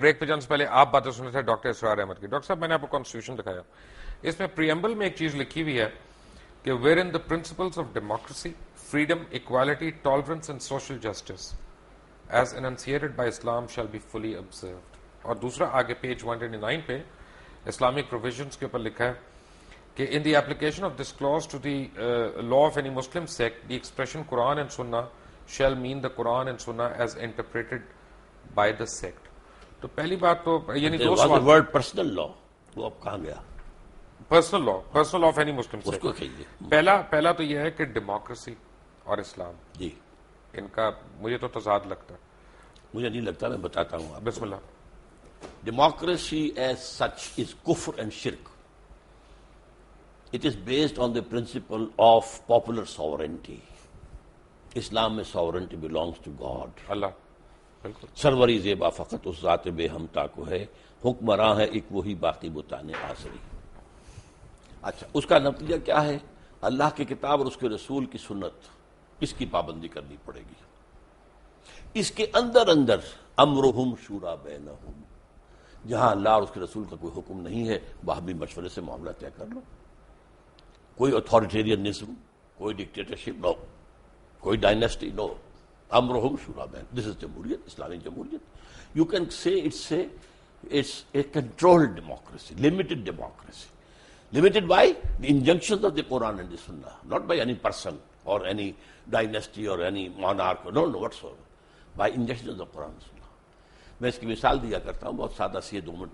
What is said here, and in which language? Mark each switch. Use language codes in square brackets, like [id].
[ur] Break پہ جانے سے پہلے آپ باتیں سن رہے تھے ڈاکٹر اسرار احمد کی. ڈاکٹر صاحب میں نے آپ کو کانسٹیٹیوشن دکھایا, اس میں پریمبل میں ایک چیز لکھی ہوئی ہے کہ [en] Wherein the principles of democracy, freedom, equality, tolerance and social justice as enunciated by Islam shall be fully observed. [ur] اور دوسرا آگے پیج 129 پہ اسلامک پروویژنس کے اوپر لکھا ہے کہ [en] in the application of this clause to the law of any Muslim sect, the expression Quran and Sunnah shall mean the Quran and Sunnah as interpreted by the sect. [ur] تو پہلی بات تو یعنی دو سوال. ورڈ پرسنل لا وہ اب کہاں گیا؟ Personal law of any Muslim اس کو کہیے. پہلا تو یہ ہے کہ ڈیموکریسی اور اسلام, جی ان کا مجھے تو تضاد لگتا ہے. مجھے نہیں لگتا, میں بتاتا ہوں آپ. بسم اللہ. [en] Democracy as such is kufr and shirk. It is based on the principle of popular sovereignty. [ur] اسلام میں [en] sovereignty belongs to God. [ur] اللہ بالکل. سروری زیبا فقط اس ذات بے ہمتا کو ہے, حکمراں ہے ایک وہی باقی بتانے آسری. اچھا, اس کا نتیجہ کیا ہے؟ اللہ کی کتاب اور اس کے رسول کی سنت, اس کی پابندی کرنی پڑے گی. اس کے اندر [ar] امرہم شورا بینہم, [ur] جہاں اللہ اور اس کے رسول کا کوئی حکم نہیں ہے وہاں بھی مشورے سے معاملہ طے کر لو. کوئی اتھارٹیرینزم, کوئی ڈکٹیٹرشپ نو, کوئی ڈائنیسٹی نو. امرہم شورا بین, دس از جمہوریت, اسلامی جمہوریت. [en] You can say it's a controlled democracy, limited democracy. Limited by the injunctions of the Quran and the Sunnah, not by any person or any dynasty or any monarch, no whatsoever, by injunctions of Quran and Sunnah. [ur] میں اس کی مثال دیا کرتا ہوں, بہت سادہ سی ہے, 2 minute میں ذرا لے لیجئے کہ اگر آپ کے پاس ایک گھوڑا ہے